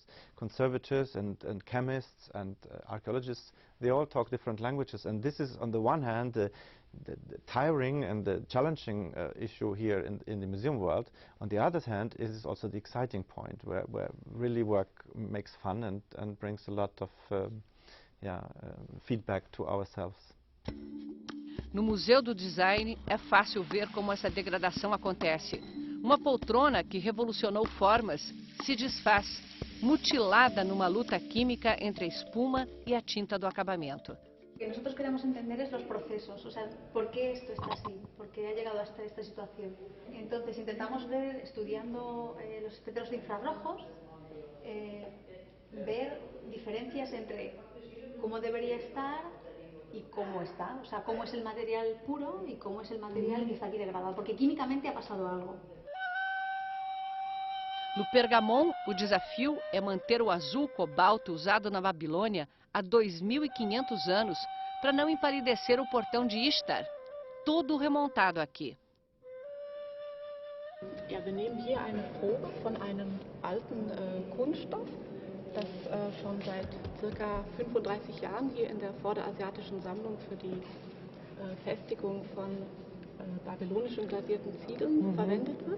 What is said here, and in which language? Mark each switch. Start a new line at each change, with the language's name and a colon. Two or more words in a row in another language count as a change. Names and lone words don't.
English: Conservators and chemists and archaeologists, they all talk different languages, and this is on the one hand the tiring and the challenging issue here in the museum world. On the other hand, it is also the exciting point where really work makes fun and brings a lot of feedback to ourselves.
Portuguese: No Museu do Design é fácil ver como essa degradação acontece. Uma poltrona que revolucionou formas se desfaz, mutilada numa luta química entre a espuma e a tinta do acabamento.
Spanish: Lo que nosotros queremos entender es los procesos, o sea, por qué esto está así, por qué ha llegado hasta esta situación. Entonces intentamos ver, estudiando los espectros de infrarrojos, ver diferencias entre cómo debería estar y cómo está, o sea, cómo es el material puro y cómo es el material que está aquí degradado, porque químicamente ha pasado algo.
Portuguese: No Pergamon, o desafio é manter o azul cobalto usado na Babilônia há 2.500 anos para não empalidecer o portão de Ishtar, todo remontado aqui.
German: Ja, wir nehmen hier eine Probe von einem alten Kunststoff, das schon seit ca. 35 Jahren hier in der Vorderasiatischen Sammlung für die Festigung von babylonischen glasierten Ziegeln verwendet wird.